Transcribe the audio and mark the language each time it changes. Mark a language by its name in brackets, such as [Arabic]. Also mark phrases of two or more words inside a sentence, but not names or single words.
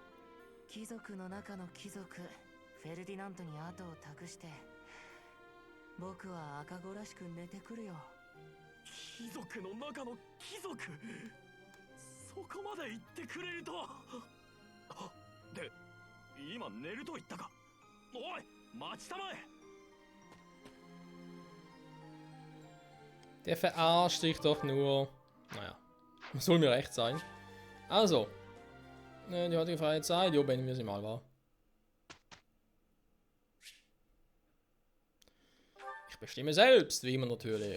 [Japanese] 貴族の中の貴族フェルディナントに後を託して、僕は赤子らしく寝てくるよ。貴族の中の貴族、そこまで言ってくれると。で、今寝ると言ったか？おい、待ちたまえ。 [German] Der verarscht dich doch nur. Naja, soll mir recht sein. Also, die heutige freie Zeit, jo, beenden wir sie mal, wa? Ich Ich bestimme selbst, wie immer natürlich.